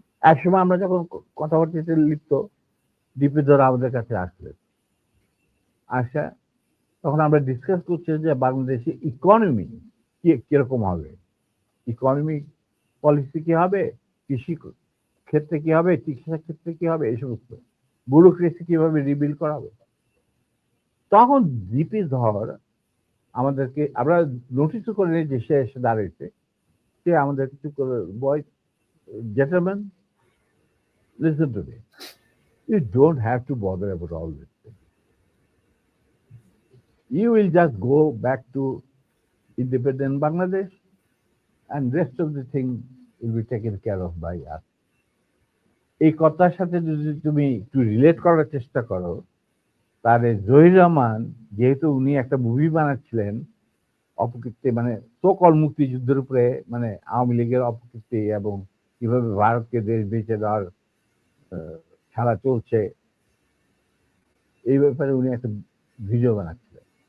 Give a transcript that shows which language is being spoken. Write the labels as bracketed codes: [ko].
[bn] এক সময় আমরা যখন কথাবার্তাতে লিপ্ত, ডিপি ধর আমাদের কাছে আসলেন, আসা তখন আমরা ডিসকাস করছি যে বাংলাদেশে ইকোনমি কিরকম হবে, ইকোনমিক পলিসি কি হবে, কৃষি ক্ষেত্রে কি হবে, চিকিৎসা ক্ষেত্রে কি হবে, এই সমস্ত ব্যুরোক্রেসি কিভাবে রিবিল করা হবে। তখন ডিপি ধর আমাদেরকে, আমরা নোটিসও করে নিই যে সে এসে দাঁড়িয়েছে, সে আমাদের কিছু করে, বয় [en] gentlemen, listen to me. You don't have to bother about all this thing. You will just go back to independent Bangladesh and rest of the thing will be taken care of by us. [bn] এই কথার সাথে যদি তুমি একটু relate করার চেষ্টা করো, তাহলে জহির রহমান, যেহেতু উনি একটা মুভি বানাচ্ছিলেন অপকীর্তি, মানে সকল মুক্তিযুদ্ধের উপরে, মানে আওয়ামী লীগের অপকীর্তি এবং কিভাবে ভারতকে দেশ বেঁচে দেওয়ার খেলা চলছে, এই ব্যাপারে উনি একটা ভিডিও বানাচ্ছিলেন।